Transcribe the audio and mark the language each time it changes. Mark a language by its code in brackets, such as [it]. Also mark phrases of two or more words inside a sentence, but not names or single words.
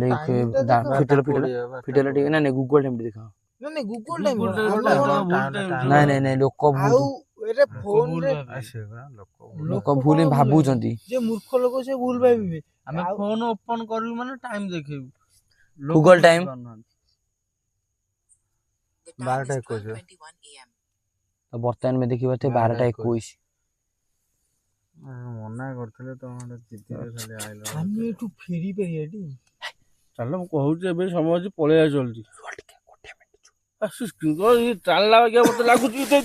[or] ଆମର time ଟା ଦେଖ। ଫିଟେଲ ଟିକେ ନା ଗୁଗଲ ଟାଇମ ଦେଖ। ନାଇଁ ଗୁଗଲ ଟାଇମ Google କଣ? time ଆମେ ଟା କଣ? ଭୁଲ time ଥିବ। ନାଇଁ ଲୋକ ଆଉ ଭୁଲ ଏଟା ଭୁଲ ଫୋନରେ ଭାବିବେ। ଲୋକ କଣ ଭୁଲ ହିଁ ଭୁଲ ଭାବୁଛନ୍ତି। ଯେ ମୂର୍ଖ ଲୋକ ସେ ଭୁଲ ଭାବିବେ। ଆମେ ଆଉ ଫୋନ ଓପନ କରିବୁ ମାନେ ଟାଇମ ଦେଖେଇବୁ। Google time। ବୁଝିପାରୁନାହାନ୍ତି। [en] The time is 12:21 12:21 a.m. [or] ତ ବର୍ତ୍ତମାନ ଆମେ ଦେଖିପାରୁଥିବେ 12:21। ମନା କରିଥିଲେ ତ ଜିଦିରେ ଖାଲି ଆଇଲ। ଆମେ ଏଠୁ ଫେରି ପାରିବାଟି? ଚାଲ ମୁଁ କହୁଛି ଏବେ ସମୟ ଅଛି ପଳେଇ ଆସ ଜଲ୍ଦି। ଇଏ ଚାଲିଲା ବାଗିଆ ମତେ ଲାଗୁଛି ତୁ